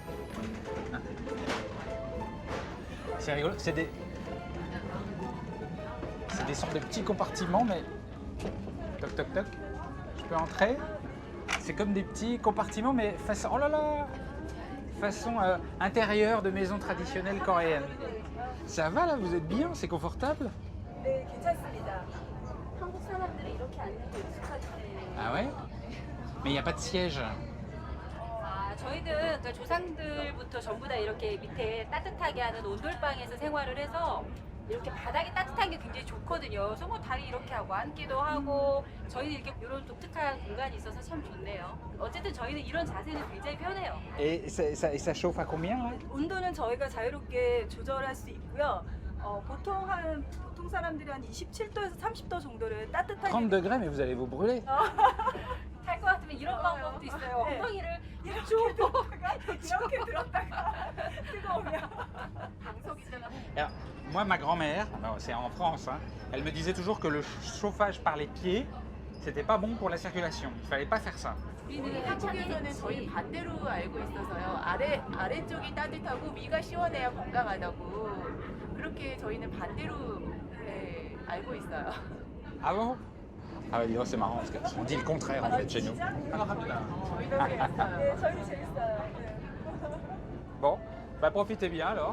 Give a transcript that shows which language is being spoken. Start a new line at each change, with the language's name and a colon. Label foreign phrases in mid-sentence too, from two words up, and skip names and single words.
French: C'est rigolo, c'est des sortes de petits compartiments, mais toc toc toc. Je peux entrer. C'est comme des petits compartiments, mais façon, oh là là, façon intérieure de maison traditionnelle coréenne. Ça va là, vous êtes bien, c'est confortable?
Korean: 네, 괜찮습니다. 한국 사람들이 이렇게 앉는 게 익숙하지.
French: Ah ouais? Mais il n'y a pas de siège.
Korean: 아, 저희는 그러니까 조상들부터 전부 다 이렇게 밑에 따뜻하게 하는 온돌방에서 생활을 해서 이렇게 바닥이 따뜻한 게 굉장히 좋거든요. 그래서 뭐 다리 이렇게 하고 앉기도 하고 저희는 이렇게 이런 독특한 공간이 있어서 참 좋네요. 어쨌든 저희는 이런 자세는 굉장히 편해요.
French: Et ça chauffe à combien là?
Korean: 온도는 저희가 자유롭게 조절할 수 있고요. 보통 사람들이 한 27도에서 30도 정도를 따뜻하게
French: 30 degrés, mais vous allez vous brûler.
Korean: 할 것 같으면 이런 방법도 있어요. 네. 엉덩이를 이렇게 들었다가 뜨거우면 방석이잖아.
French: Alors, moi, ma grand-mère, c'est en France, hein, elle me disait toujours que le chauffage par les pieds, c'était pas bon pour la circulation. Il fallait pas faire ça.
Korean: 우리는 한국에서는 저희 반대로 알고 있어서요. 아래쪽이 따뜻하고 위가 시원해야 건강하다고 그렇게 저희는 반대로 네, 알고 있어요.
French: Ah bon? Ah bah dis donc, c'est marrant parce qu'on dit le contraire en fait chez nous.
Korean: 네, 저희도 재밌어요. 네.
French: Bon, bah profitez bien alors.